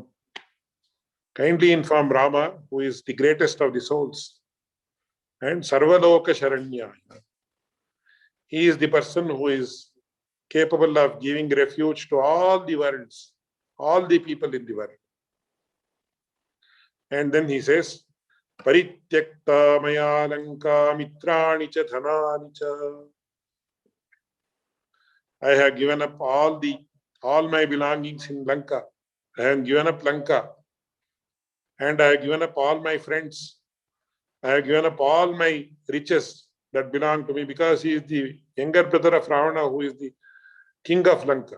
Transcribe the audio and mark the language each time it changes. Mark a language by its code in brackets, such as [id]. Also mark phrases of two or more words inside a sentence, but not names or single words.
[en] Kindly inform Rama, who is the greatest of the souls, and [sa] Sarvaloka Sharanya. [en] He is the person who is capable of giving refuge to all the worlds, all the people in the world. And then he says, [sa] Parityakta maya lanka mitrani cha dhanani cha. [en] I have given up all my belongings in Lanka. I have given up Lanka. And I have given up all my friends. I have given up all my riches that belong to me, because he is the younger brother of Ravana, who is the king of Lanka.